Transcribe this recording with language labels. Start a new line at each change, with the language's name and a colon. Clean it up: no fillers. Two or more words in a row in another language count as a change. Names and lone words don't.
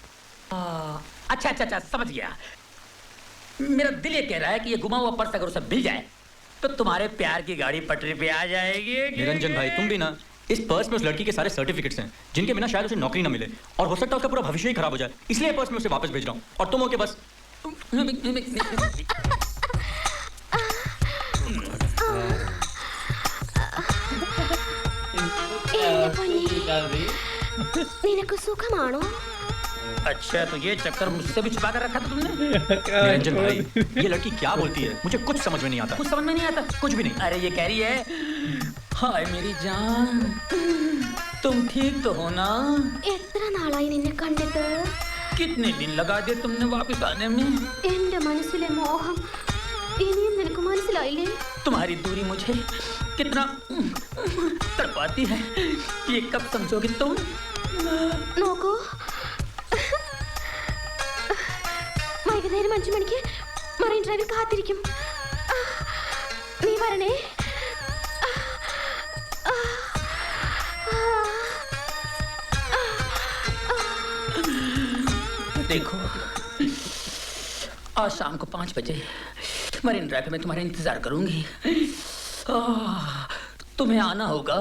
Hindi: अच्छा अच्छा अच्छा, समझ गया। मेरा दिल ये कह रहा है कि ये गुमा हुआ पर्स अगर उसे मिल जाए तो तुम्हारे प्यार की गाड़ी पटरी पे आ जाएगी। निरंजन भाई तुम भी ना, इस पर्स में उस लड़की के सारे सर्टिफिकेट्स हैं जिनके बिना शायद उसे नौकरी ना मिले, और हो सकता है उसका पूरा भविष्य ही खराब हो जाए, इसलिए पर्स में उसे वापस भेज रहा हूँ। और तुम हो के बस
Malayalam: നിനക്ക് സുഖമാണോ?
Hindi: अच्छा, तो ये चक्कर मुझसे भी छुपा कर रखा था तुमने? निरंजन भाई ये लड़की क्या बोलती है, मुझे कुछ समझ में नहीं आता। कुछ समझ में नहीं आता? कुछ भी नहीं। अरे ये कह रही है, हाय मेरी जान, तुम ठीक तो हो ना?
Malayalam: എത്ര നാളായി നിന്നെ കണ്ടിട്ട്?
Hindi: कितने दिन लगा दिए तुमने वापस आने में?
Malayalam: എന്റെ മനസ്സിലെ മോഹം ഇനിയും നിനക്ക് മനസ്സിലായില്ലേ?
Hindi: तुम्हारी दूरी मुझे कितना तड़पाती है, ये कब समझोगे तुम?
Malayalam: നോക്കൂ, വൈകുന്നേരം 5 മണിക്ക് മറൈൻ ഡ്രൈവിൽ കാത്തിരിക്കും. നീ വരണേ.
Hindi: देखो, आज शाम को 5 बजे मरीन ड्राइव पे मैं तुम्हारा इंतजार करूंगी। तुम्हें आना होगा।